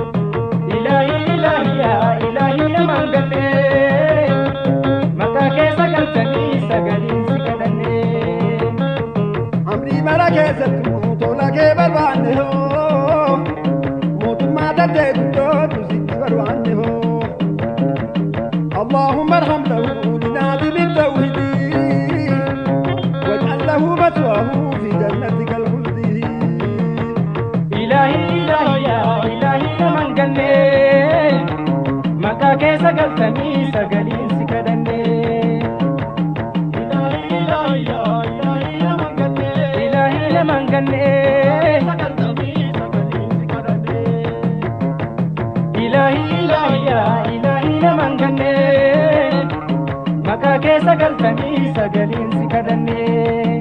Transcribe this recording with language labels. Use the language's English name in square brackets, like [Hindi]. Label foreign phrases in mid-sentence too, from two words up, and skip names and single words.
[Oromo] Ilaahi namaan gannee maqaa keessa galtanii sagalee si kadhannee. Amrii mara keessattuu tola kee barbaanne hoo mootummaa tattee guddootu sitti barbaanne hoo. [Arabic] اللهم ارحم له لناظم التوحيد واجعل له مثواه في جنتك الخلد. [Oromo] Ilaahi namaan gannee maqaa keessa galtanii sagalee si kadhannee. Ilaahi namaan gannee Ilaahi namaan gannee maqaa keessa galtanii sagalee si kadhannee.